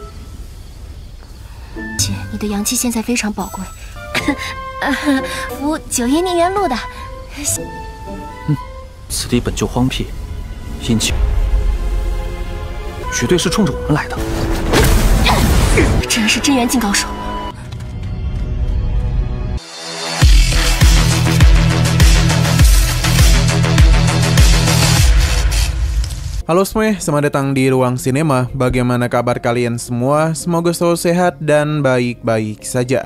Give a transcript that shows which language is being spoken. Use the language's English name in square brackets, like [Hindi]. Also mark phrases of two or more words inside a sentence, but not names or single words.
[Chinese] 姐，你的阳气现在非常宝贵，服9阴逆元录的。此地本就荒僻，阴气绝对是冲着我们来的。这人是真元境高手。 [Indonesian] Halo semuanya, selamat datang di Ruang Sinema. Bagaimana kabar kalian semua? Semoga selalu sehat dan baik-baik saja.